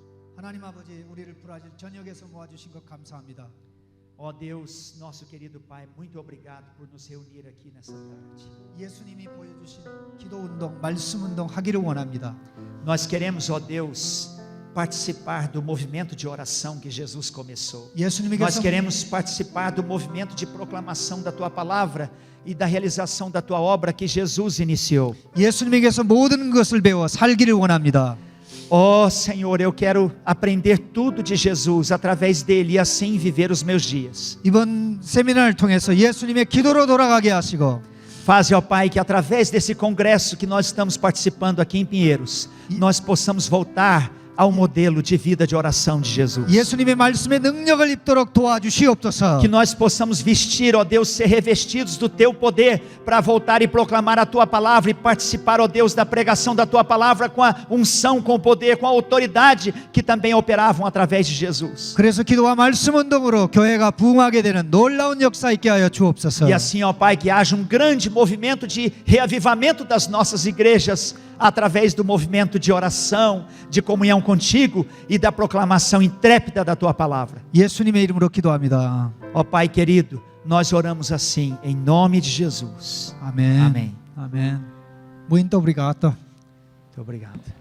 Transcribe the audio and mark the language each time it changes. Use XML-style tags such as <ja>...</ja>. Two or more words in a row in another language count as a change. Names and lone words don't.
<ko>하나님 아버지 우리를 브라질 전역에서 모아주신 것 감사합니다.</ko> <pt>Ó Deus, nosso querido Pai, muito obrigado por nos reunir aqui nessa tarde.</pt> <ko>예수님이 보여주신 기도 운동, 말씀 운동 하기를 원합니다.</ko> <pt>Nós queremos, ó Deus, participar do movimento de oração que Jesus começou. Nós</pt> <ko>예수님께서</ko> <pt>queremos participar do movimento de proclamação da Tua Palavra e da realização da Tua obra que Jesus iniciou.</pt> <ko>예수님에게서 모든 것을 배워 살기를 원합니다.</ko> <pt>Ó Senhor, eu quero aprender tudo de Jesus através dele e assim viver os meus dias.</pt> <ko>이번 세미나를 통해서 예수님의 기도로 돌아가게 하시고</ko> <pt>Faze, ó Pai, que através desse congresso que nós estamos participando aqui em Pinheiros, nós possamos voltar ao modelo de vida de oração de Jesus.</pt> <ko>예수님의 말씀의 능력을 입도록 도와주시옵소서.</ko> <pt>Que nós possamos vestir, ó Deus, ser revestidos do Teu poder para voltar e proclamar a Tua Palavra e participar, ó Deus, da pregação da Tua Palavra com a unção, com o poder, com a autoridade que também operavam através de Jesus.</pt> <ko>그래서 기도와 말씀 운동으로 교회가 부흥하게 되는 놀라운 역사 있게 하여 주옵소서.</ko> <pt>E assim, ó Pai, que haja um grande movimento de reavivamento das nossas igrejas através do movimento de oração, de comunhão contigo e da proclamação intrépida da Tua Palavra.</pt> <ko>예수님의 이름으로 기도합니다.</ko> <pt>Ó Pai querido, nós oramos assim, em nome de Jesus.</pt> <ko>아멘.</ko> <pt>Amém.</pt> <ko>아멘.</ko> <pt>Muito obrigado. Muito obrigado.</pt>